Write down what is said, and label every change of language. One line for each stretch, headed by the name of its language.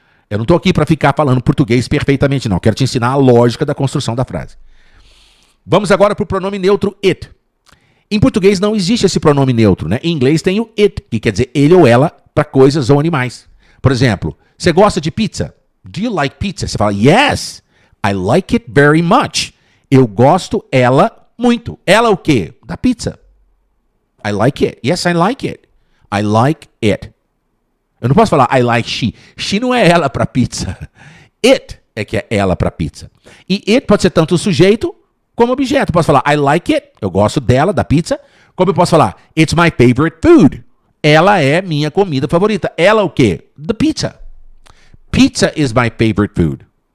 Portuguese: Eu não estou aqui para ficar falando português perfeitamente, não. Quero te ensinar a lógica da construção da frase. Vamos agora para o pronome neutro it. Em português não existe esse pronome neutro, né? Em inglês tem o it, que quer dizer ele ou ela para coisas ou animais. Por exemplo, você gosta de pizza?
English: Do you like pizza?
Portuguese: Você fala,
English: yes, I like it very much.
Portuguese: Eu gosto ela muito. Ela o quê? Da pizza.
English: I like it. Yes, I like it. I like it.
Portuguese: Eu não posso falar
English: I like she.
Portuguese: She não é ela para pizza. It é que é ela para pizza. E it pode ser tanto o sujeito como objeto. Eu posso falar
English: I like it.
Portuguese: Eu gosto dela, da pizza. Como eu posso falar
English: it's my favorite food.
Portuguese: Ela é minha comida favorita. Ela o quê?
English: The pizza. Pizza is my favorite food.